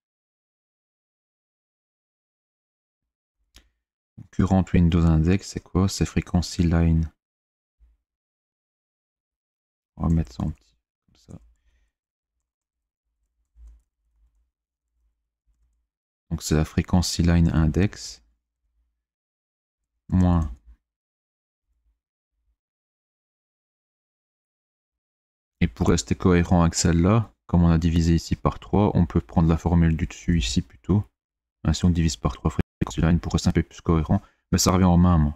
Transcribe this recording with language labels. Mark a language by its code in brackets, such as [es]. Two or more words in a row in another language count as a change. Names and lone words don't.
[en] Current Windows Index, c'est quoi? [fr] C'est [en] frequency line. [fr] On va mettre ça en petit, comme ça. Donc c'est la [en] frequency line index. [fr] Moins. Et pour rester cohérent avec celle-là, comme on a divisé ici par 3, on peut prendre la formule du dessus ici plutôt. Si on divise par 3 [en] frequency line [fr] pour rester un peu plus cohérent, mais ça revient au même.